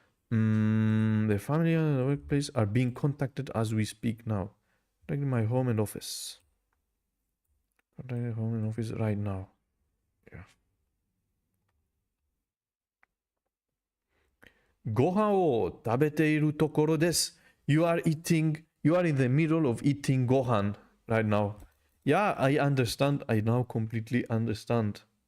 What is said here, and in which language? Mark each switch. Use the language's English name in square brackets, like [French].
[English] The family and the workplace are being contacted as we speak now. Like my home and office. Contacting home and office right now. Yeah. [Japanese] ご飯を食べているところです。 [English] You are in the middle of eating ご飯 right now. Yeah, I understand. I now completely understand.